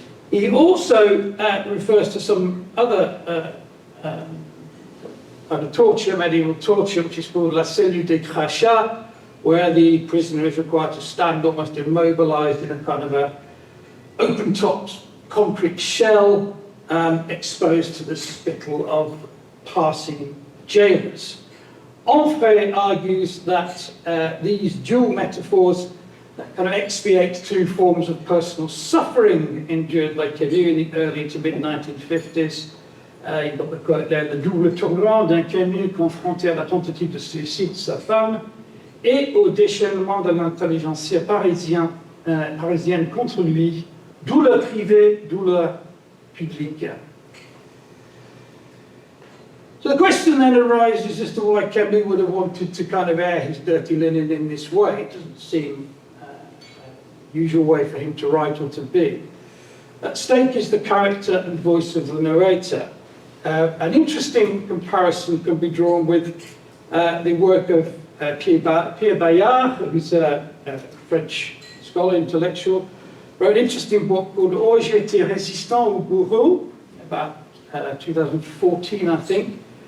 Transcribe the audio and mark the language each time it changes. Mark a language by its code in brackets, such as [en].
[en] He also refers to some other kind of torture, medieval torture, which is called la cellule des crachats, where the prisoner is required to stand almost immobilized in a kind of a open-topped concrete shell, exposed to the spittle of passing jailers. Onfray argues that these dual metaphors kind of expiate two forms of personal suffering endured by Camus in the early to mid-1950s. You've got the quote there, [fr] le double tourment d'un Camus confronté à la tentative de suicide de sa femme et au déchaînement de l'intelligentsia parisienne contre lui, douleur privée, douleur publique. [en] So the question then arises as to why Camus would have wanted to kind of air his dirty linen in this way. It doesn't seem usual way for him to write or to be. At stake is the character and voice of the narrator. An interesting comparison can be drawn with the work of Pierre Bayard, who's a French scholar, intellectual, wrote an interesting book called Oh, j'ai été résistant au bourreau, about 2014, I think.